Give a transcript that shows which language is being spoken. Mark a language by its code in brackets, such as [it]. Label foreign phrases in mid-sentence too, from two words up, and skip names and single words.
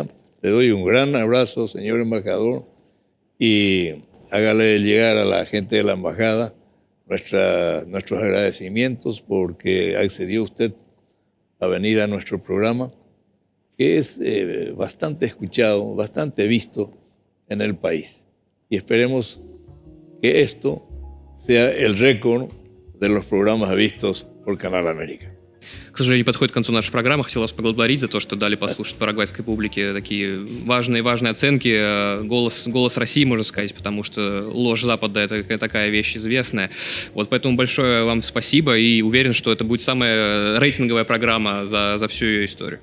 [es] Le doy un gran abrazo, señor embajador, y hágale llegar a la gente de la embajada nuestros agradecimientos porque accedió usted a venir a nuestro programa, que es bastante escuchado, bastante visto en el país. Y esperemos que esto sea el récord de los programas vistos por Canal América. [ru] К сожалению, подходит к концу наша программа. Хотел вас поблагодарить за то, что дали послушать парагвайской публике такие важные оценки. Голос России, можно сказать, потому что ложь Запада — это такая вещь известная. Вот, поэтому большое вам спасибо, и уверен, что это будет самая рейтинговая программа за всю ее историю.